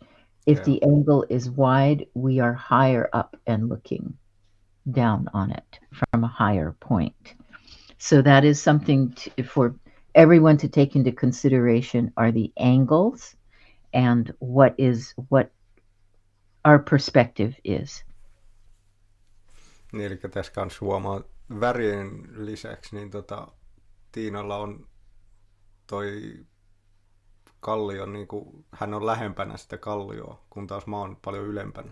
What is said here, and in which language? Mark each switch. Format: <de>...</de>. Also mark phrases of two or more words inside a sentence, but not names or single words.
<en>If the angle is wide, we are higher up and looking down on it from a higher point. So that is something for everyone to take into consideration, are the angles and what our perspective is.</en> <fi>Niin, eli tässä kanssa huomaa värien lisäksi, niin Tiinalla on toi kallio, niin kuin hän on lähempänä sitä kallioa, kun taas mä oon paljon ylempänä.</fi>